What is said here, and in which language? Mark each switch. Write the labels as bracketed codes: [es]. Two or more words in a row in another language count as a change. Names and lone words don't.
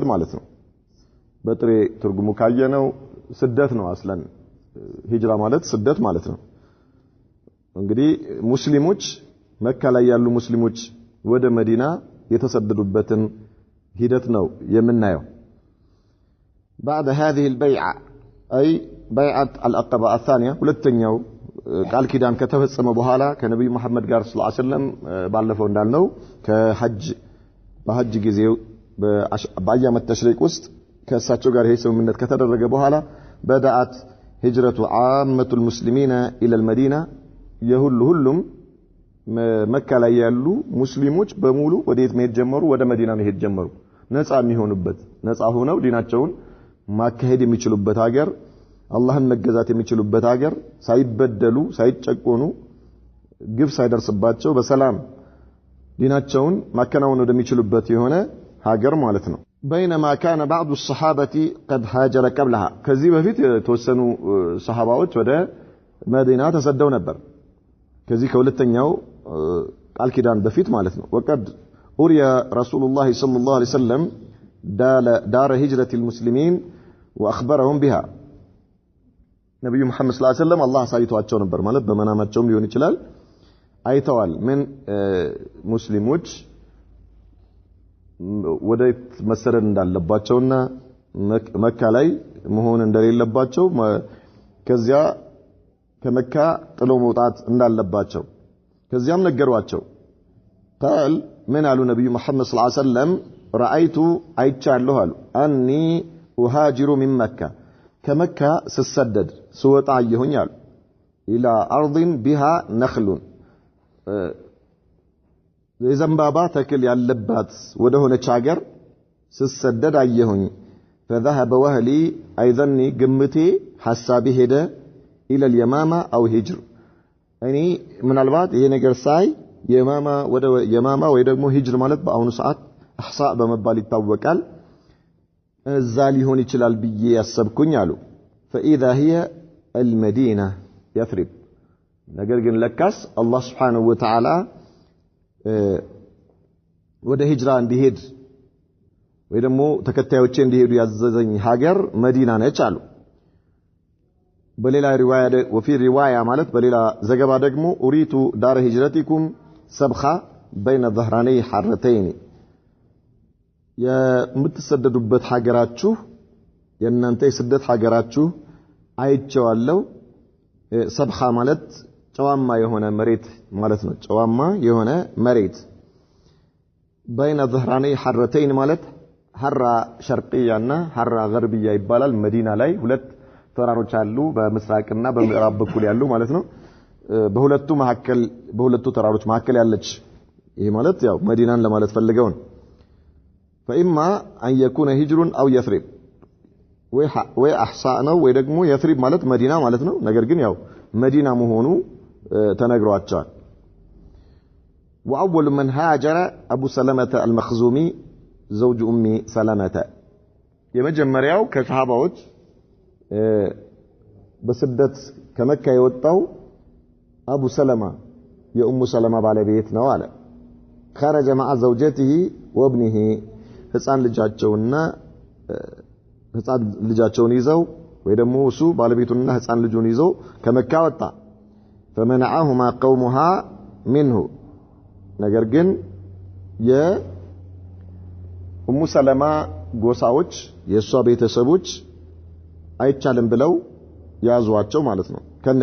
[am] ማለት ነው። በጥሬ ትርጉሙ ካየነው ስደት ነው። አስለን ሂጅራ ማለት ስደት ማለት ነው። እንግዲህ ሙስሊሞች መካ ላይ ያሉ ሙስሊሞች ወደ መዲና የተሰደዱበትን ሂደት ነው የምናየው። [ar] بعد هذه البيعة أي بيعة العقبة الثانية [am] ሁለተኛው ቃል ኪዳን ከተፈጸመ በኋላ ከነብዩ መሐመድ ጋር [ar] صلى الله عليه وسلم [am] ባለፈው እንዳልነው በሐጅ ጊዜው በአያመት ተሽሪቅ ውስጥ ከእሳቸው ጋር ይሄ ስምምነት ከተደረገ በኋላ [ar] بدأت هجرة عامة المسلمين إلى المدينة [am] ሁሉም መካ ላይ ያሉ ሙስሊሞች በሙሉ ወዴት መሄድ ጀመሩ? ወደ መዲና መሄድ ጀመሩ። ነፃ የሚሆኑበት ነፃ ሆነው ዲናቸውን ማካሄድ የሚችሉበት ሀገር አላህን መገዛት የሚችሉበት ሀገር ሳይበደሉ ሳይጨቆኑ ግፍ ሳይደርስባቸው በሰላም ዲናቸውን ማከናወን ወደሚችሉበት የሆነ ሀገር ማለት ነው። [ar] بينما كان بعض الصحابة قد هاجر قبلها [am] ከዚህ በፊት የተወሰኑ ሰሃባዎች ወደ መዲና ተሰደው ነበር። ከዚህ ከሁለተኛው ቃል ኪዳን በፊት ማለት ነው። [ar] وقد أري رسول الله صلى الله عليه وسلم دار هجرة المسلمين وأخبرهم بها [am] ነብዩ መሐመድ [ar] صلى الله عليه وسلم [am] አላህ አሳይቷቸው ነበር ማለት በመናማቸውም ሊሆን ይችላል አይተዋል ምን ሙስሊሞች ወደ መሰደድ እንዳለባቸውና መካ ላይ መሆን እንደሌለባቸው ከዚያ ከመካ ጥሎ መውጣት እንዳለባቸው ከዚያም ነገሯቸው [ar] قال من قالوا نبي محمد صلى الله عليه وسلم رأيت [am] አይቻለሁ አሉ [ar] اني اهاجر من مكة [am] ከመካ ስሰደድ ስወጣ አየሁኝ አሉ [ar] الى ارض بها نخل [am] የዘንባባ ተክል ያለባት ወደ ሆነች ሀገር ስሰደድ አየሁኝ [ar] فذهب وهلي ايضني [am] ግምቴ ሐሳቤ ሄደ [ar] الى اليمامة او هجر [am] እኔ ምናልባት ይሄ ነገር ሳይ የማማ ወይ ደግሞ ሂጅር ማለት በአሁኑ ሰዓት احصاء በመባል ይታወቃል እዛ ሊሆን ይችላል ብዬ ያሰብኩኝ አሉ [ar] فاذا هي المدينة يثرب [am] ነገር ግን ለካስ አላህ [ar] سبحانه وتعالى [am] ወደ ሂጅራ እንዲሄድ ወይ ደግሞ ተከታዮቼ እንዲሄዱ ያዘዘኝ ሀገር መዲና ነች አሉ በሌላ ሪዋያ [ar] وفي روايه [am] ማለት በሌላ ዘገባ ደግሞ [ar] أريت دار هجرتكم سبخة بين ظهراني حرتين [am] የምትሰደዱበት ሀገራችሁ የእናንተ የስደት ሀገራችሁ አይቼዋለሁ ሰብኻ ማለት ጨዋማ የሆነ መሬት ማለት ነው ጨዋማ የሆነ መሬት [ar] بين ظهراني حرتين [am] ማለት ሐራ ሸርቅያና ሐራ ገርብያ ይባላል መዲና ላይ ሁለት ተራሮች አሉ በምስራቅና በምዕራብ በኩል ያሉ ማለት ነው በሁለቱ ተራሮች መካከል ያለች ይሄ ማለት ያው መዲናን ለማለት ፈልገው ነው [ar] فإما أن يكون هجر أو يثرب [am] ወይ احصاء ነው ወይ ደግሞ يثرب ማለት መዲና ማለት ነው ነገር ግን ያው መዲና መሆኑ ተነግሯቸዋል [ar] وأول من هاجر أبو سلمة المخزومي زوج أم سلمة [am] የመጀመሪያው ከሰሃባዎች በስደት ከመካ የወጣው አቡ ሰለማ የኡሙ ሰለማ ባለቤት ነው አለ [ar] خرج مع زوجته وابنه [am] ህፃን ልጃቸውን ይዘው ወይ ደግሞ እሱ ባለቤቱንና ህፃን ልጁን ይዘው ከመካ ወጣ [ar] فمنعهما قومها منه [am] ነገር ግን የኡሙ ሰለማ ጎሳዎች የሷ ቤተሰቦች አይቻልም ብለው ያዟቸው ማለት ነው ከነ